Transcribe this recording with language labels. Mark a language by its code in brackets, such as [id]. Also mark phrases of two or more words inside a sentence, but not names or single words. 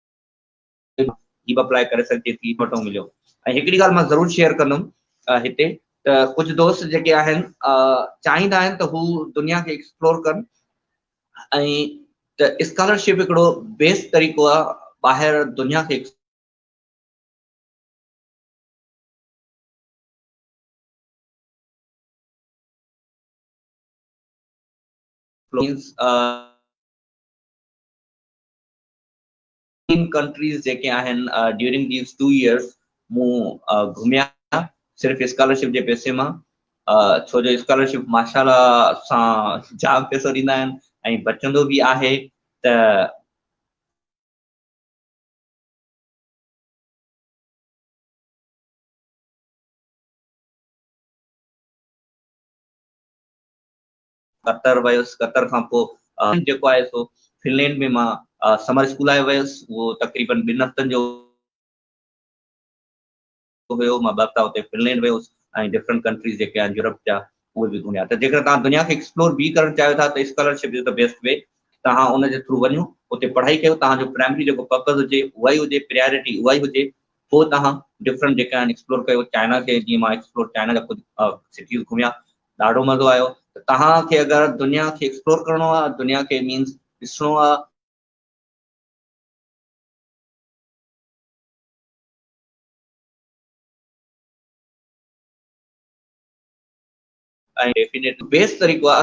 [sd] ही बि अप्लाई करे सघिजे थी, पतो मिलियो। ऐं हिकिड़ी ॻाल्हि मां ज़रूरु शेयर कंदुमि हिते त कुझु दोस्त जेके आहिनि चाहींदा आहिनि त हू दुनिया खे एक्सप्लोर कनि, ऐं त स्कॉलरशिप हिकिड़ो बेस्ट तरीक़ो आहे ॿाहिरि दुनिया खे [en] means in countries [sd] जेके आहिनि [en] during these 2 years [sd] मूं घुमिया सिर्फ़ु स्कॉलरशिप जे पैसे मां, छो जो स्कॉलरशिप माशाल्लाह सां जाम पैसो ॾींदा आहिनि ऐं बचंदो बि आहे। त कतर वयुसि, कतर खां पोइ जेको आहे सो फिनलैंड में मां [en] summer school [sd] आहे वियुसि, उहो तक़रीबन 2 हफ़्तनि जो हुयो। मां 2 हफ़्ता हुते फिनलैंड वियुसि ऐं [en] different countries [sd] जेके आहिनि यूरोप जा उहे बि घुमिया। त जेकर तव्हां दुनिया खे एक्सप्लोर बि करणु चाहियो था त [en] scholarship is the best way. [sd] तव्हां उन जे थ्रू वञो, उते पढ़ाई कयो, तव्हांजो प्राइमरी जेको पर्पज़ हुजे उहा ई हुजे, प्रायोरिटी उहा ई हुजे, पोइ तव्हां डिफरेंट जेके आहिनि एक्सप्लोर कयो। चाइना खे जीअं मां एक्सप्लोर चाइना जा ख़ुदि सिटीज़ घुमिया, ॾाढो मज़ो आयो। त तव्हांखे अगरि दुनिया खे एक्सप्लोर करणो आहे, दुनिया खे मीन्स ॾिसणो आहे, ऐं [en] definitely best [sd] तरीक़ो आहे।